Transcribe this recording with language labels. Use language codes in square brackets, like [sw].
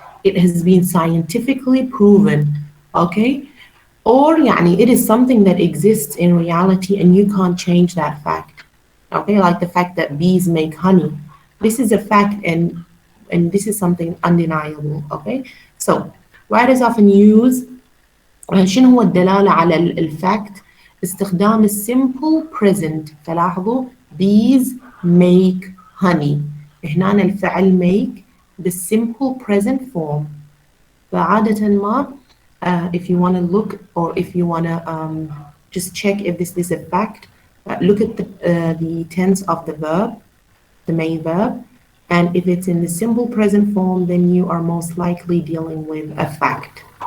[en] It has been scientifically proven. Okay? Or يعني it is something that exists in reality and you can't change that fact. Okay? Like the fact that bees make honey. This is a fact and this is something undeniable. Okay? So writers often use [ar] شنو هو الدلالة على الفاكت؟ استخدام السيمبل present. [en] فلاحظوا bees make honey. [ar] هنا الفعل make بالsimple present form. فعادة ما [en] if you want to look or if you want to just check if this is a fact, look at the tense of the verb, the main verb, and if it's in the simple present form, then you are most likely dealing with a fact.